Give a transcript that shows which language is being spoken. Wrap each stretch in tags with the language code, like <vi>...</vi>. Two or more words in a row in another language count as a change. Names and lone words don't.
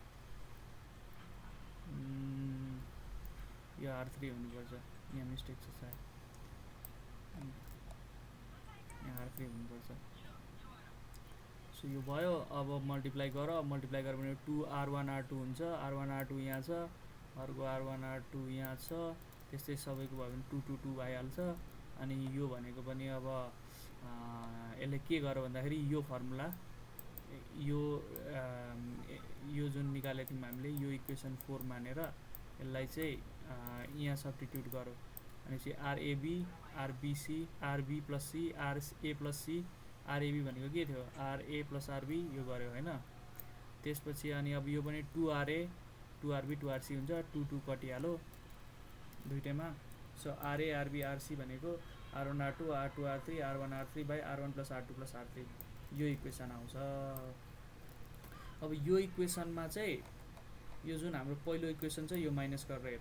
<ne>यो R3 हुनुपर्छ यहाँ मिस्टेक छ सायद यहाँ R3 हुनुपर्छ सो यो भयो अब मल्टिप्लाई गर मल्टिप्लाई गरेर भने 2R1 R2 हुन्छ R1 R2 यहाँ छ अर्को R1 R2 यहाँ छ त्यस्तै सबैको भयो भने 2 2 2 भइहाल्छ अनि यो भनेको पनि अब यसले के गर्यो भन्दाखेरि यो फर्मुला यो जुन निकालेको थियौँ हामीले यो इक्वेसन 4 मानेर यसलाई चाहिँ यहाँ सब्स्टिट्युट गर्यो अनि चाहिँ RAB RBC RB प्लस C RA प्लस C RAB भनेको के थियो RA प्लस RB यो गर्यो हैन त्यसपछि अनि अब यो पनि 2RA 2RB 2RC हुन्छ 2 2 कटिहाल्यो दुईटैमा सो RA RB RC भनेको R1 R2 R2 R3 R1 R3 बाई R1 प्लस R2 प्लस R3 यो इक्वेसन आउँछ अब यो इक्वेसनमा चाहिँ यो जुन हाम्रो पहिलो इक्वेसन छ यो माइनस गरेर हेरौँ।</ne>